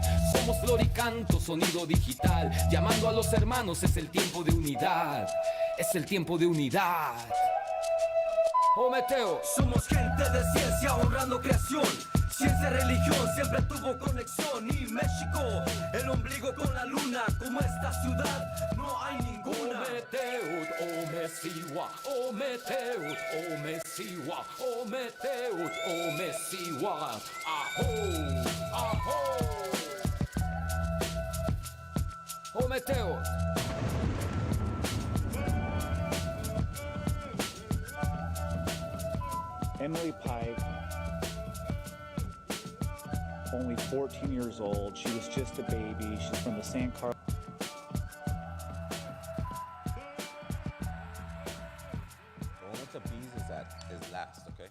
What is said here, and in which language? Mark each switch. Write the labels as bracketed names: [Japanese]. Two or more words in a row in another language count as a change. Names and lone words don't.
[Spanish] Somos flor y canto, sonido digital. Llamando a los hermanos, es el tiempo de unidad. Es el tiempo de unidad. Meteo. Somos gente de ciencia honrando creación. Ciencia y religión siempre tuvo conexión. Y México, el ombligo con la luna. Como esta ciudad, no hay ninguna. Ometeut, Omesiwa, Ometeut, Omesiwa, Ometeut, Omesiwa. Aho, aho. Ometeut. [English] Emily Pike, only 14 years old. She was just a baby. She's from the San Carlos. The one with the bees is last, okay?